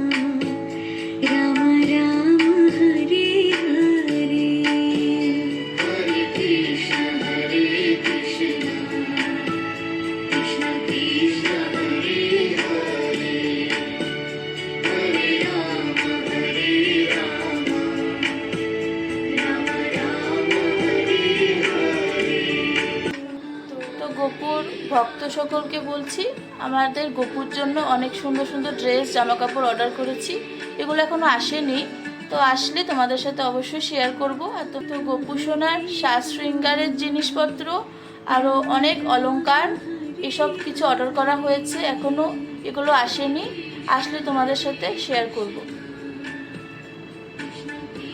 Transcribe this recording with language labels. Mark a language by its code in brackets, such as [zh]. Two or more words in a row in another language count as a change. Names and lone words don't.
[sa] Rama Rama Hare Hare Hare Krishna Hare Krishna Krishna Krishna Hare Hare Hare Rama Hare Rama Rama Rama Hare Hare। [bn] তো গোপুর ভক্ত সকলকে বলছি, আমাদের গোপুর জন্য অনেক সুন্দর সুন্দর ড্রেস জামা কাপড় অর্ডার করেছি। এগুলো এখনো আসেনি, তো আসলে তোমাদের সাথে অবশ্যই শেয়ার করব। আর তো গোপু সোনার সাজ শৃঙ্গারের জিনিসপত্র, আরও অনেক অলংকার, এসব কিছু অর্ডার করা হয়েছে, এখনো এগুলো আসেনি, আসলে তোমাদের সাথে শেয়ার করব।